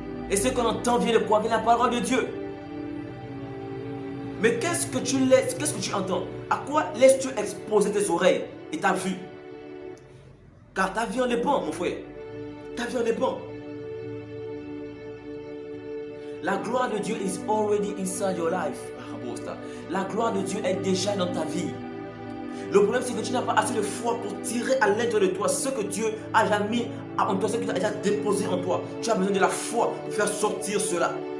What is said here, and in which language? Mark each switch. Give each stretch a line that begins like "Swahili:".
French: Et ce qu'on entend vient de quoi? Vient de la parole de Dieu. Mais qu'est-ce que tu laisses, qu'est-ce que tu entends? À quoi laisses-tu exposer tes oreilles et ta vue? Car ta vie en dépend, mon frère. Ta vie en dépend. La gloire de Dieu
English: is already inside your life.
French: La gloire de Dieu est déjà dans ta vie. Le problème, c'est que tu n'as pas assez de foi pour tirer à l'intérieur de toi ce que Dieu a déjà mis en toi, ce qu'il a déjà déposé en toi. Tu as besoin de la foi pour faire sortir cela.